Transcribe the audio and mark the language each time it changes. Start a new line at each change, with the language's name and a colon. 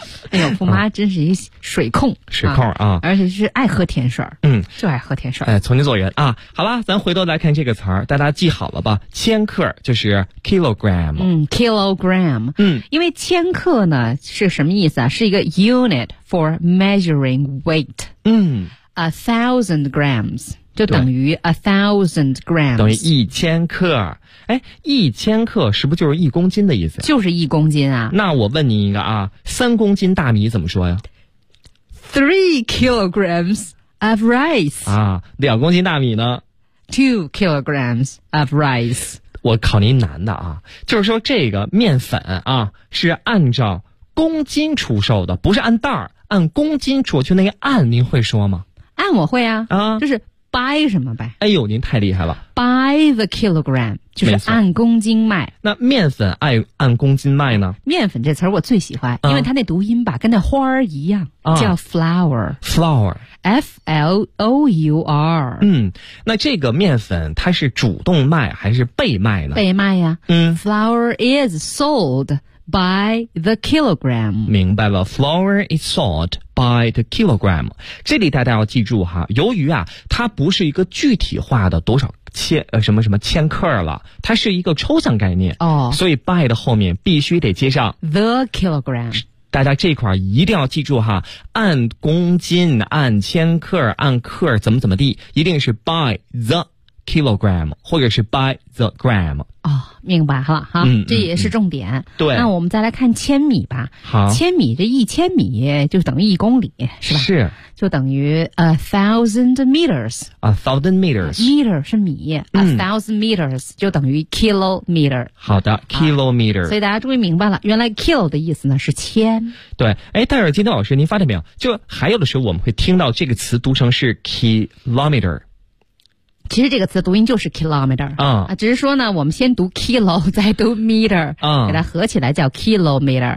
Chinese: 哎呦，傅妈真是一水控，水控啊！而且是爱喝甜水，就爱喝甜水。哎，重新做人啊！好了，咱回头来看这个词儿，大家记好了吧？千克就是 kilogram。
English: kilogram。
Chinese: 因为千克呢是什么意思啊？是一个
English: unit for measuring weight。 1000 grams
Chinese: 就等于
English: 1000 grams，
Chinese: 等于一千克。哎，一千克是不是就是一公斤的意思？就是一公斤啊。那我问你一个啊，三公斤大米怎么说呀？
English: 3 kilograms of rice。
Chinese: 啊，两公斤大米呢？
English: 2 kilograms of rice。
Chinese: 我考您难的啊，就是说这个面粉啊是按照公斤出售的，不是按袋儿，按公斤出售。就那个按您会说吗？按我会啊，啊，就是 buy 什么呗。哎呦，您太厉害了。
English: buy the kilogram
Chinese: 就是按公斤卖。那面粉按公斤卖呢？面粉这词儿我最喜欢，因为它那读音吧，跟那花儿一样，叫 flower。
English: flower。 f l o u r。
Chinese: 那这个面粉它是主动卖还是被卖呢？被卖呀。
English: flour is sold by the kilogram.
Chinese: 明白了
English: ,flour is sold by the kilogram.
Chinese: 这里大家要记住哈，由于啊它不是一个具体化的多少什么什么千克了，它是一个抽象概念。哦、所以 by 的后面必须得接上
English: the kilogram。
Chinese: 大家这块一定要记住哈，按公斤按千克按克怎么怎么地，一定是
English: by the kilogram,
Chinese: 或者是
English: by the gram。
Chinese: 哦，明白了哈、嗯，这也是重点、嗯。对，那我们再来看千米吧。好，千米这一千米就等于一公里，是吧？是，就等于
English: a thousand meters。 a thousand meters。 meter
Chinese: 是米、
English: 嗯、，a thousand meters
Chinese: 就等于
English: kilometer。
Chinese: 好的 ，kilometer、啊。所以大家终于明白了，原来 kilo 的意思呢是千。对，哎，戴尔金丁老师，您发现没有？就还有的时候我们会听到这个词读成是 kilometer。其实这个词读音就是 kilometer、嗯、啊，只是说呢，我们先读 kilo 再读 meter、嗯、给它合起来叫 kilometer。